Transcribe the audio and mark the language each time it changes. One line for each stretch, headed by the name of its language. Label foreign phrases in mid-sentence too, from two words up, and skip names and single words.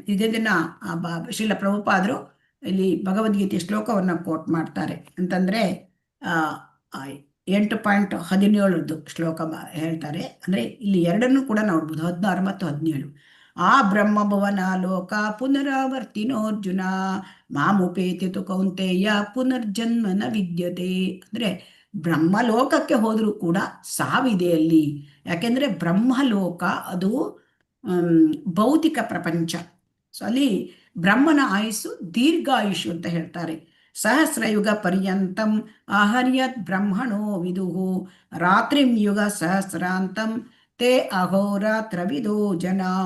Kannada: ಇದನ್ನ ಶ್ರೀಲ ಪ್ರಭುಪಾದರು ಇಲ್ಲಿ ಭಗವದ್ಗೀತೆ ಶ್ಲೋಕವನ್ನು ಕೋಟ್ ಮಾಡ್ತಾರೆ. ಅಂತಂದರೆ 8.17 ಶ್ಲೋಕ ಹೇಳ್ತಾರೆ. ಅಂದರೆ ಇಲ್ಲಿ ಎರಡನ್ನೂ ಕೂಡ ನೋಡ್ಬೋದು, 16 ಮತ್ತು 17.
Sanskrit: ಆ ಬ್ರಹ್ಮಭುವನ ಲೋಕ ಪುನರಾವರ್ತಿನೋರ್ಜುನ ಮಾಮುಪೇತಿ ತು ಕೌಂತೆಯ ಪುನರ್ಜನ್ಮನ ವಿದ್ಯತೆ.
Kannada: ಅಂದರೆ ಬ್ರಹ್ಮಲೋಕಕ್ಕೆ ಹೋದರೂ ಕೂಡ ಸಾವಿದೆ ಅಲ್ಲಿ. ಯಾಕೆಂದರೆ ಬ್ರಹ್ಮಲೋಕ ಅದು ಭೌತಿಕ ಪ್ರಪಂಚ. ಸೊ ಅಲ್ಲಿ ಬ್ರಹ್ಮನ ಆಯುಸ್ಸು ದೀರ್ಘಾಯುಷು ಅಂತ ಹೇಳ್ತಾರೆ.
Sanskrit: ಸಹಸ್ರಯುಗ ಪರ್ಯಂತಂ ಅಹರ್ಯತ್ ಬ್ರಹ್ಮಣೋ ವಿದುಹು ರಾತ್ರಿಂ ಯುಗ ಸಹಸ್ರಾಂತಂ ತೇ ಅಹೋರಾತ್ರವಿದೋ ಜನಾಹ.